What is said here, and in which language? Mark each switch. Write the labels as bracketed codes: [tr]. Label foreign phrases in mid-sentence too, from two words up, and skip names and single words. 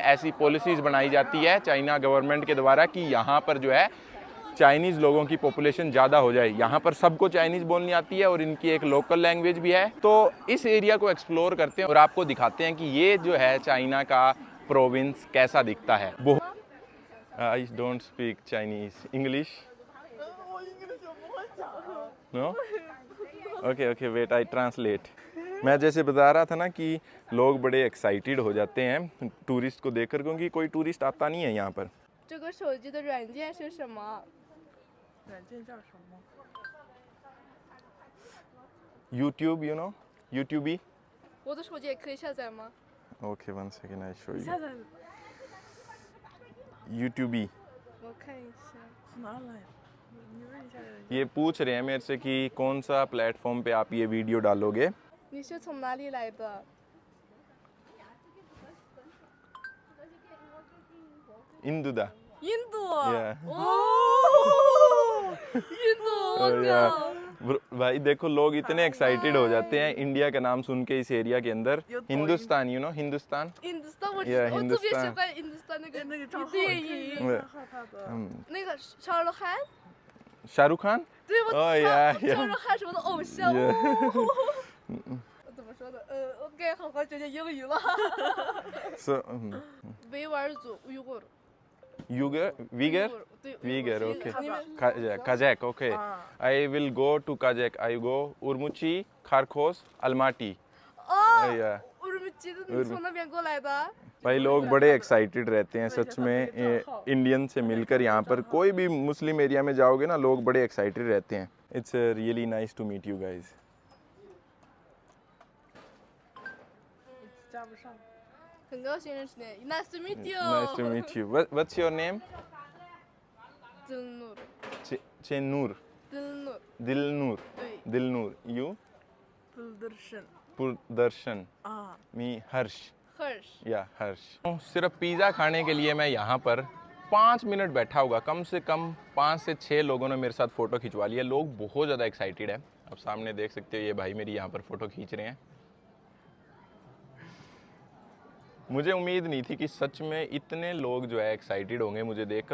[hi] ऐसी पॉलिसीज़ बनाई जाती है चाइना गवर्नमेंट के द्वारा कि यहाँ पर जो है चाइनीज़ लोगों की पॉपुलेशन ज़्यादा हो जाए। यहाँ पर सबको चाइनीज़ बोलनी आती है और इनकी एक [en] local language [hi] भी है। तो इस एरिया को एक्सप्लोर करते हैं और आपको दिखाते हैं कि ये जो है चाइना का प्रोविंस कैसा दिखता है। [en] I don't speak Chinese. English? No? Okay, wait, I translate. [hi] मैं जैसे बता रहा था ना कि लोग बड़े एक्साइटेड हो जाते हैं टूरिस्ट को देखकर, क्योंकि कोई टूरिस्ट आता नहीं है यहाँ पर। [zh] 这个手机的软件是什么？ [en] YouTube, you know? YouTube? [zh] 我的手机也可以下载吗？ [en] Okay, one second, I show you. YouTube. [zh] 我看一下。 [hi] ये पूछ रहे हैं मेरे से कि कौन सा प्लेटफॉर्म पे आप ये वीडियो डालोगे। [zh] 你是从哪里来的？ [hi] इंदुदा। [zh] 印度。 [en] Yeah. [zh] 哦，印度，我 [en] Yeah. [zh] 靠！ [hi] भाई देखो लोग इतने एक्साइटेड हो जाते हैं इंडिया का नाम सुन के इस एरिया के अंदर। हिंदुस्तान, [en] you know, [hi] हिंदुस्तान। [zh] 印度斯坦，我 [en] Yeah, [zh] 我特别喜 [en] Hindustan. [zh] 欢印度斯坦那个电影， 那个沙鲁汗， [hi] शाहरुख खान। [zh] 对我 [en] Oh yeah, [zh] 沙 [en] yeah. [zh] 鲁汗是我的偶像。 [en] Yeah. [zh] 我怎么说的？我该好好学学英语了。 [en] So, [zh] 维吾尔族，维吾尔。 [en] Uyghur, Uyghur, [zh] 对 [en] Uyghur, okay. [zh] 你们 [en] Kazakh, okay. I will go to Kazakh. I go Urumqi, Kharkos, Almaty. [zh] 哦， [en] Yeah. [zh] 我怎么记得你从那边过来的？ [hi] भाई लोग बड़े एक्साइटेड रहते हैं सच में इंडियन से मिलकर। यहाँ पर कोई भी [en] Muslim area [hi] में जाओगे ना, लोग बड़े एक्साइटेड रहते हैं। [en] It's really nice to meet you guys. [zh] 很高兴认识你 ， [en] Nice to meet you。 Nice to meet you. What's your name? Dilnur， Chenur. Dilnur， Dilnur. [zh] 对 [en] Dilnur. You? Purdarshan. Me Harsh. [zh] ，Harsh。 [hi] या हर्ष। सिर्फ पिज़्ज़ा खाने के लिए मैं यहाँ पर 5 मिनट बैठा होगा। कम से कम 5 से 6 लोगों ने मेरे साथ फ़ोटो खिंचवा लिया। लोग बहुत ज़्यादा एक्साइटेड है। अब सामने देख सकते हो ये भाई मेरी यहाँ पर फ़ोटो खींच रहे हैं। मुझे उम्मीद नहीं थी कि सच में इतने लोग जो है एक्साइटेड होंगे मुझे देखकर।